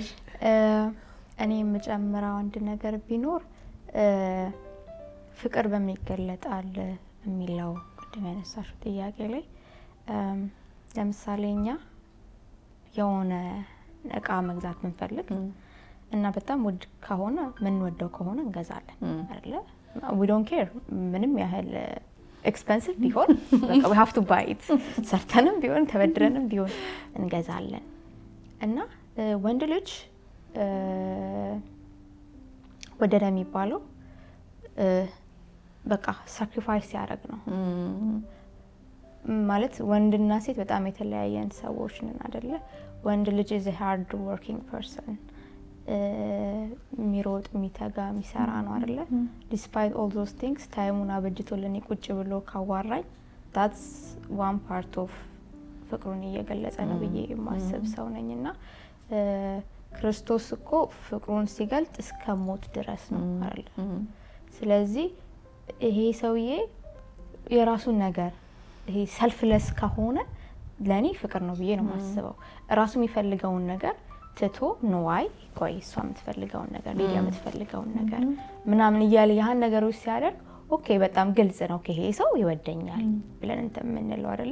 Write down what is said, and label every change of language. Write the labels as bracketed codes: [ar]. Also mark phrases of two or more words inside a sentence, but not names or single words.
[am] እኔ የምጨምረው አንድ ነገር ቢኖር ፍቅር በሚገለጣል የሚለው ቅድም ያነሳሽው ጥያቄ ላይ ለምሳሌ እኛ የሆነ እቃ መግዛት ብንፈልግ እና በጣም ውድ ከሆነ ምንወደው ከሆነ እንገዛለን አይደለ? [en] we don't care [am] ምንም ያህል ኤክስፔንሲቭ ቢሆን በቃ [en] we have to buy it [am] ሰርተንም ቢሆን ተበድረንም ቢሆን እንገዛለን። እና ወንድ ልጅ ወደደ የሚባለው በቃ ሳክሪፋይስ ያደርግ ነው ማለት። ወንድና ሴት በጣም የተለያየን ሰዎች ነን አይደለ? ወንድ ልጅ [en] is a hard working person [am] የሚሮጥ የሚተጋ የሚሰራ ነው አይደለ? [en] despite all those things [am] ታይሙን አበጅቶልኝ ቁጭ ብሎ ካዋራኝ [en] that's one part of [am] ፍቅሩን እየገለጸ ነው ብዬ የማስብ ሰው ነኝና ክርስቶስ እኮ ፍቅሩን ሲገልጥ እስከ ሞት ድረስ ነው አይደል? ስለዚህ ይሄ ሰውዬ የራሱን ነገር ይሄ ሰልፍለስ ከሆነ ለኔ ፍቅር ነው ብዬ ነው የማስበው። ራሱ የሚፈልገውን ነገር ትቶ ነዋይ ቆይ እሷ የምትፈልገውን ነገር ሊዲያ የምትፈልገውን ነገር ምናምን እያለ ያን ነገሮች ሲያደርግ ኦኬ በጣም ግልጽ ነው ይሄ ሰው ይወደኛል ብለን እንተምንለው አይደለ?